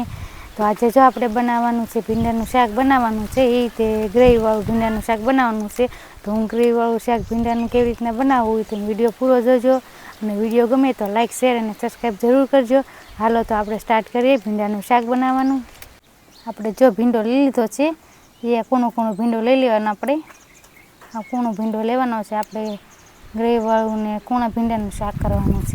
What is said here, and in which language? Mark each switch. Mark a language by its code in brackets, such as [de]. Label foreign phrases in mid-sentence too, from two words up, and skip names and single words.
[gu] તો આજ જો આપણે બનાવવાનું છે ભીંડાનું શાક બનાવવાનું છે એ રીતે ગ્રેવીવાળું ભીંડાનું શાક બનાવવાનું છે। તો હું ગ્રેવીવાળું શાક ભીંડાનું કેવી રીતના બનાવું તો વિડિયો પૂરો જોજો અને વિડિયો ગમે તો [en] like share [gu] અને સબ્સ્ક્રાઇબ જરૂર કરજો। હાલો તો આપણે સ્ટાર્ટ કરીએ ભીંડાનું શાક બનાવવાનું। આપણે જો ભીંડો લઈ લીધો છે એ કૂણો કૂણો ભીંડો લઈ લેવાનો। આપણે આ કૂણો ભીંડો લેવાનો છે। આપણે ગ્રેવીવાળું ને કૂણા ભીંડાનું શાક કરવાનું છે।